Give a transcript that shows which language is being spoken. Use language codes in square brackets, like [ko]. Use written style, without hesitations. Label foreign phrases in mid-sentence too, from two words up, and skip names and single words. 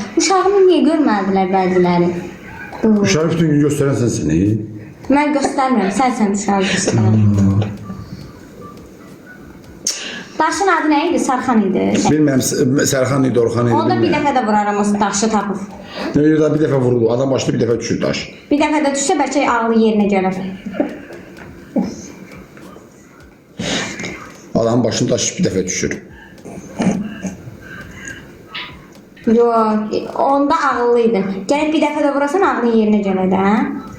[az] Uşağımı niyə görmədilər bəziləri? Uşağı bütün gün gösteren sensin. Mən göstərmirəm, sən uşağı göstərmir. Daşın adı nə idi? Sarxan idi. [tr] Bilmem Serhan idi, Orhan idi. [az] Onda bir [tr] bilmem. [az] dəfə də vuraram o daşı tapıb. [tr] Ne diyor bir defa vuruldu. Adam başta bir defa düşür taş. [az] Bir dəfə də düşsə bəlkə ağlı yerinə gələr. [tr] Adamın başında taş bir defa düşür. [az] Yox, onda ağıllı idi. Gəlib bir dəfə də vurasan ağlın yerinə gələr də, hə?